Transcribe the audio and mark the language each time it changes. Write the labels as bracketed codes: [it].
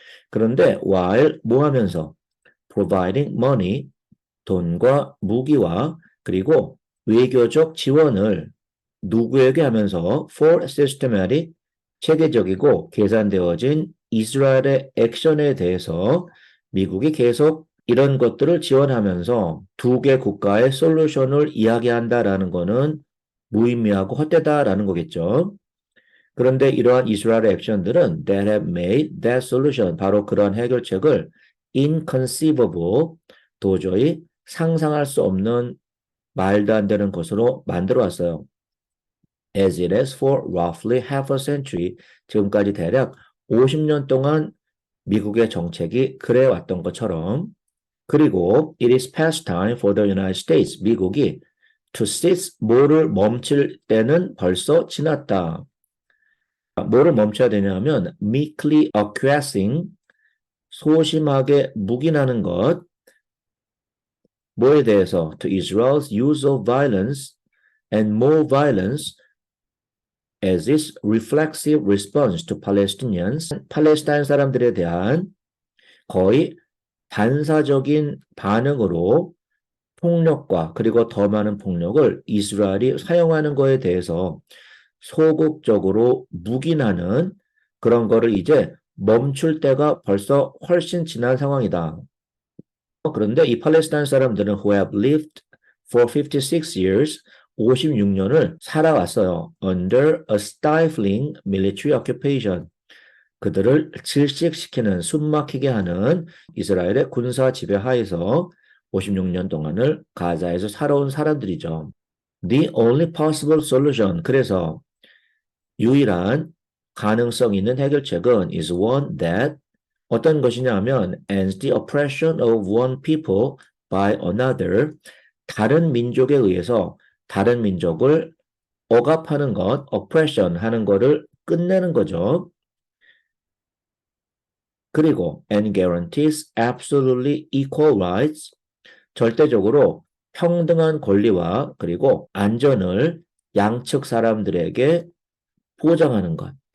[ko] 그런데 while 뭐 하면서 providing money, 돈과 무기와 그리고 외교적 지원을 누구에게 하면서 for systematic, 체계적이고 계산되어진 이스라엘의 액션에 대해서 미국이 계속 이런 것들을 지원하면서 두 개 국가의 솔루션을 이야기한다라는 것은 무의미하고 헛되다라는 거겠죠. 그런데 이러한 이스라엘의 액션들은 that have made that solution, 바로 그런 해결책을 inconceivable, 도저히 상상할 수 없는 말도 안 되는 것으로 만들어 왔어요. [en] As it has for roughly half a century, 지금까지 대략 50년 동안 미국의 정책이 그래 왔던 것처럼 그리고 it is past time for the United States, 미국이 to cease 뭐를 멈출 때는 벌써 지났다. 뭐를 멈춰야 되냐면 meekly acquiescing, 소심하게 묵인하는 것, 뭐에 대해서 to Israel's use of violence and more violence [ko] as its reflexive response to Palestinians, 팔레스타인 사람들에 대한 거의 반사적인 반응으로 폭력과 그리고 더 많은 폭력을 이스라엘이 사용하는 것에 대해서 소극적으로 묵인하는 그런 거를 이제 멈출 때가 벌써 훨씬 지난 상황이다. 그런데 이 팔레스타인 사람들은 who have lived for 56 years, 56년을 살아왔어요. [en] under a stifling military occupation. [ko] 그들을 질식시키는 숨막히게 하는 이스라엘의 군사 지배 하에서 56년 동안을 가자에서 살아온 사람들이죠. [en] The only possible solution. 그래서 유일한 가능성 있는 해결책은 is one that 어떤 것이냐 하면 ends the oppression of one people by another. [ko] 다른 민족에 의해서 다른 민족을 억압하는 것, oppression 하는 것을 끝내는 거죠. 그리고 and guarantees absolutely equal rights, 절대적으로 평등한 권리와 그리고 안전을 양측 사람들에게 보장하는 것.